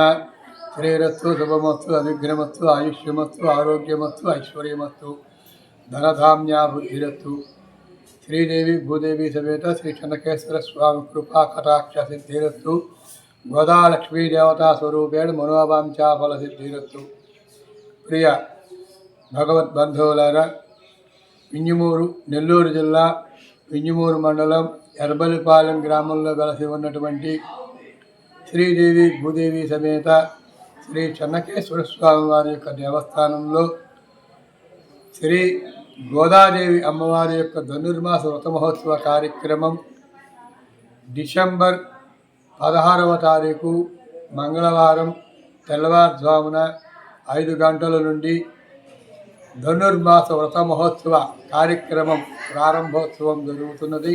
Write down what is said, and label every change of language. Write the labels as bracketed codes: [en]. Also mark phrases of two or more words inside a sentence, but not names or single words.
[sa] श्रीरस्तु शुभमस्तु अविघ्नमस्तु आयुष्यमस्तु आरोग्यमस्तु ऐश्वर्यमस्तु धनधान्या बुद्धिरस्तु। श्रीदेवी भूदेवी समेत श्री चन्नकेश्वर स्वामी कृपा कटाक्ष सिद्धिरस्तु। गोदा लक्ष्मी देवता स्वरूपेण मनोवांఛा फल सिद्धिरस्तु। [te] ప్రియ భగవద్బంధువులారా, వింజమూరు నెల్లూరు జిల్లా వింజమూరు మండలం ఎర్బలిపాలెం గ్రామంలో వెలసి ఉన్నటువంటి శ్రీదేవి భూదేవి సమేత శ్రీ చెన్నకేశ్వర స్వామి వారి యొక్క దేవస్థానంలో శ్రీ గోదాదేవి అమ్మవారి యొక్క ధనుర్మాస వ్రత మహోత్సవ కార్యక్రమం డిసెంబర్ 16వ తారీఖు మంగళవారం తెల్లవారుజామున 5 గంటల నుండి ధనుర్మాస వ్రత మహోత్సవ కార్యక్రమం ప్రారంభోత్సవం జరుగుతున్నది.